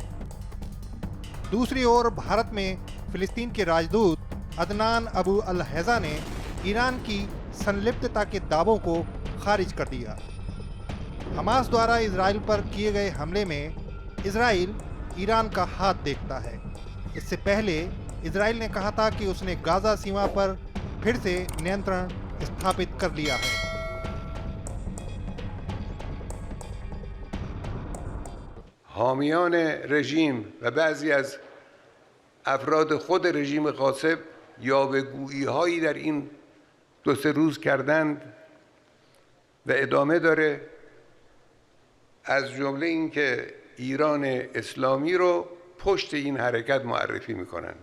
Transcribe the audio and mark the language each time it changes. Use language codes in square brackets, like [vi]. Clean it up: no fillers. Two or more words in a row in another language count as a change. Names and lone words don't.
[hi] दूसरी ओर भारत में फिलिस्तीन के राजदूत अदनान अबू अल हैजा ने ईरान की संलिप्तता के दावों को खारिज कर दिया। हमास द्वारा इजराइल पर किए गए हमले में इजराइल ईरान का हाथ देखता है। इससे पहले इजराइल ने कहा था कि उसने गाजा सीमा पर फिर से नियंत्रण स्थापित कर लिया है। [fa] حامیان رژیم و بعضی از افراد خود رژیم غاصب یاوه‌گویی‌هایی در این 2-3 روز کردند و ادامه داره، از جمله اینکه ایران اسلامی رو پشت این حرکت معرفی میکنند.